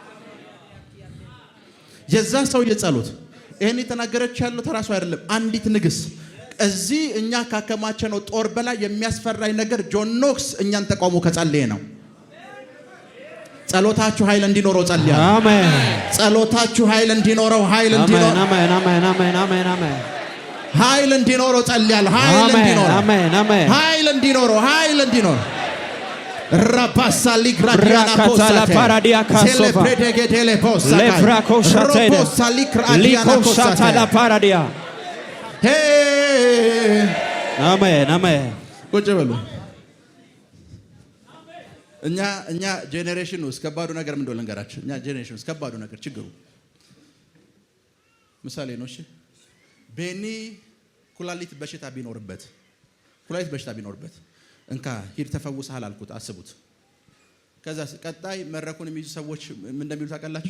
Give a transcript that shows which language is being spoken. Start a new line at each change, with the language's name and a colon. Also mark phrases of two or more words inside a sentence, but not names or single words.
Amharic: የዛ ሰውዬ ጸሎት ይሄን የተናገረች ያለው ተራሱ አይደለም። አንዲት ንግስት እዚህ እኛ ካከማቸነው ጦር በላይ የሚያስፈራኝ ነገር ጆን ኖክስ እኛን ተቃውሞ ከጸለየ ነው። ጸሎታችሁ ኃይል እንዲኖረው ጸልያለሁ። አሜን። ጸሎታችሁ ኃይል እንዲኖረው ኃይል እንዲኖረው ጸልያለሁ። ኃይል እንዲኖረው Rapasali gradiana Rakatala paradia kasova. Celebredegedele posa. Levrako shatena. Roposali gradiana Liko shatala posa. paradia. Hey. Amen. Amen. ቁጭ በሉ። እኛ ጄኔሬሽን ውስጥ ከባዱ ነገር ምን እንደሆነ ልንገራችሁ። እኛ ጄኔሬሽን ውስጥ ከባዱ ነገር ችግሩ ምሳሌ ነው። እሺ ቤኒ ኩላሊት በሽታ ቢኖርበት እንካ ሂድ ተፈውሰሃል አልኩት። አስቡት። ከዛ ቀጣይ መረኩን የሚይዙ ሰዎች ምን እንደሚሉ ታውቃላችሁ?